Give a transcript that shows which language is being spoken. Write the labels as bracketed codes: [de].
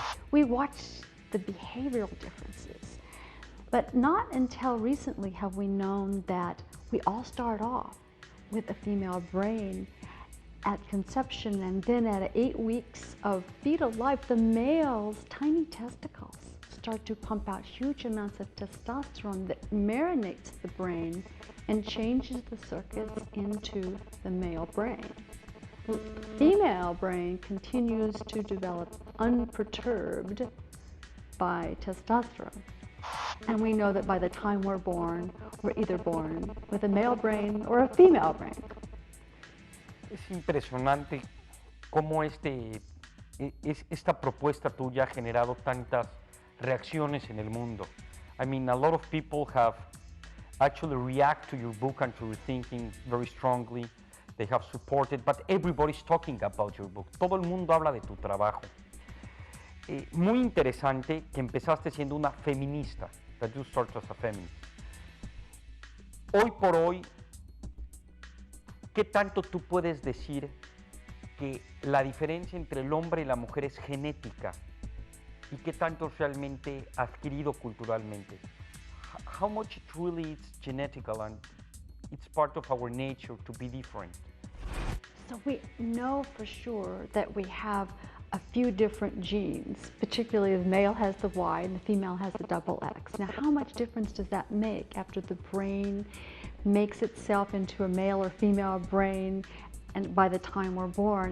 [en] We watched the behavioral differences. But not until recently have we known that we all start off with a female brain at conception, and then at 8 weeks of fetal life, the male's tiny testicles start to pump out huge amounts of testosterone that marinates the brain and changes the circuits into the male brain. The female brain continues to develop unperturbed by testosterone. And we know that by the time we're either born with a male brain or a female brain. [es] Es impresionante cómo esta propuesta tuya ha generado tantas reacciones en el mundo. [en] I mean, a lot of people have actually react to your book and to your thinking very strongly. They have supported, but everybody's talking about your book. [es] Todo el mundo habla de tu trabajo. Muy interesante que empezaste siendo una feminista, [en] that you started as a feminist. [es] Hoy por hoy, ¿qué tanto tú puedes decir que la diferencia entre el hombre y la mujer es genética y qué tanto es realmente adquirido culturalmente? [en] How much it really is genetical and it's part of our nature to be different? So we know for sure that we have a few different genes, particularly the male has the Y and the female has the double X. Now, how much difference does that make after the brain makes itself into a male or female brain and by the time we're born?